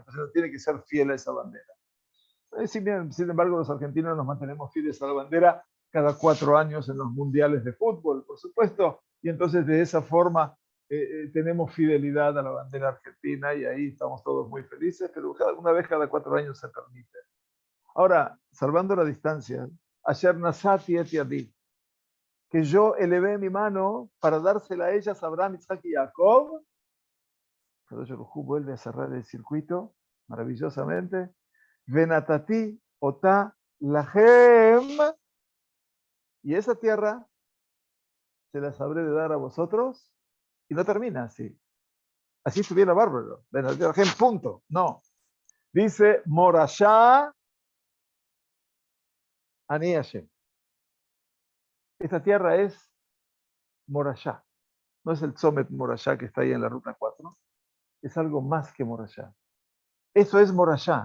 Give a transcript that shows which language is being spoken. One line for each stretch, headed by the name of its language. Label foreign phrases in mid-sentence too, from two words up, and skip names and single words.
Spanish: Entonces, no tiene que ser fiel a esa bandera. Sin embargo, los argentinos nos mantenemos fieles a la bandera cada 4 años en los mundiales de fútbol, por supuesto, y entonces de esa forma tenemos fidelidad a la bandera argentina y ahí estamos todos muy felices, pero una vez cada 4 años se permite. Ahora, salvando la distancia, ayer
Hebrew: נשאתי את ידי,
Spanish: que yo elevé mi mano para dársela a ellas, Abraham, Isaac y Jacob, pero Yorujú vuelve a cerrar el circuito maravillosamente.
Hebrew: ונתתי אתה להם,
Spanish: y esa tierra se las habré de dar a vosotros, y no termina así. Así estuviera bárbaro.
Hebrew: ונתתי להם,
Spanish: punto. No. Dice
Hebrew: מורשה אני השם.
Spanish: Esta tierra es Morashá. No es el Tzomet Morashá que está ahí en la ruta 4. Es algo más que Morashá. Eso es Morashá.